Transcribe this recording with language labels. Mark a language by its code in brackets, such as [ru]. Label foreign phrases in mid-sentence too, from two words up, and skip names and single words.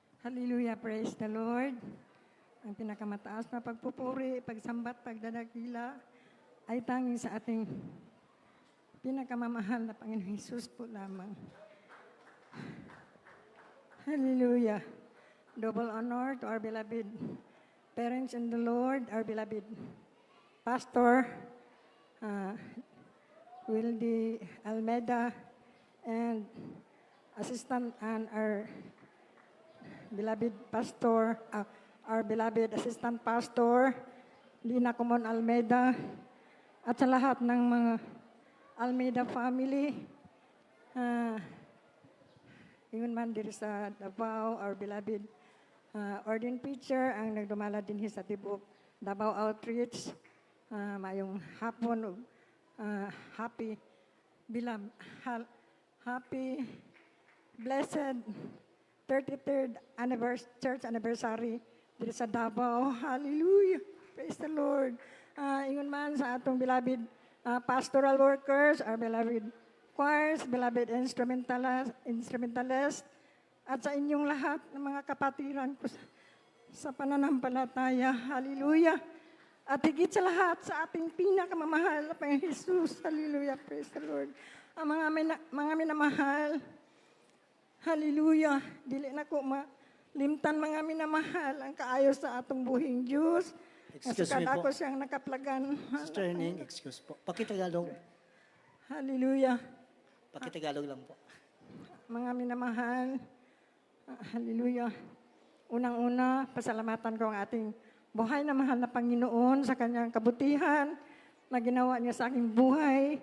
[en] Hallelujah, praise the Lord. [tl] Ang pinakamataas na pagpupuri, pagsambat, pagdadakila ay tanging sa ating pinakamamahal na Panginoong Hesus po lamang. [en] Hallelujah. Double honor to our beloved parents in the Lord, our beloved Pastor, Wildy Almeida, and Assistant and our beloved Pastor, our beloved Assistant Pastor, Lina Comon Almeida, [tl] at sa lahat ng mga [en] Almeida family, [ceb] ingon man diri sa Davao, [en] our beloved ordained preacher, [ceb] ang nagdumala din sa tibok Davao Outreach, mayong hapon, [en] happy blessed 33rd church anniversary [tl] dito sa [ceb] Davao. Hallelujah! [en] Praise the Lord. [ceb] Ingon man sa atong [en] beloved pastoral workers, our beloved choirs, beloved instrumentalists, [tl] at sa inyong lahat ng mga kapatiran ko sa pananampalataya. [en] Hallelujah! [tl] At higit sa lahat, sa ating pinakamamahal na Panginoon Jesus. [en] Hallelujah! Praise the Lord. [tl] Ang mga minamahal, hallelujah! [ceb] Dili na ko malimtan mga minamahal ang kaayos sa atong buhing Diyos. [en] Excuse me po. [tl] Ako siyang nakaplagan. Sister Ning, excuse po. Pakitagalog. Hallelujah! Pakitagalog lang po. Mga minamahal, hallelujah! Unang-una, pasalamatan ko ang ating buhay na mahal na Panginoon sa kanyang kabutihan na ginawa niya sa aking buhay.